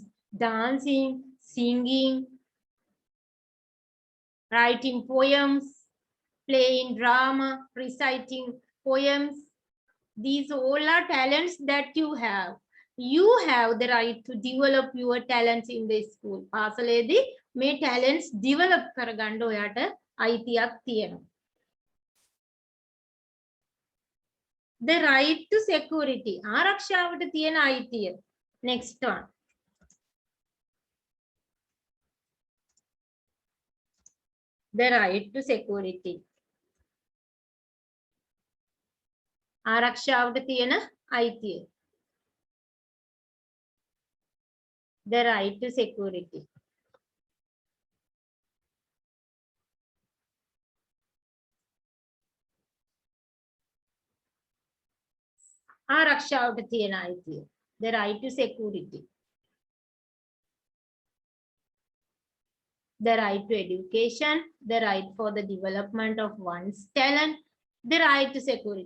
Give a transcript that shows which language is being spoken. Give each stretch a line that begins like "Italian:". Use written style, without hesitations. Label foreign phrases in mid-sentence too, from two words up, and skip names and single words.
English: Dancing, singing, writing poems, playing drama, reciting poems. These all are talents that you have. You have the right to develop your talents in the school.
Sinhala: පාසලේදී මේ
English: talents develop
Sinhala: කරගන්න ඔයාට අයිතියක් තියෙනවා.
English: The right to security.
Sinhala: ආරක්ෂාවට තියෙන අයිතිය.
English: Next one. The right to security.
Sinhala: ආරක්ෂාවට තියෙන අයිතිය.
English: The right to security.
Sinhala: ආරක්ෂාවට තියෙන අයිතිය.
English: The right to security. The right to education, the right for the development of one's talent, the right to security.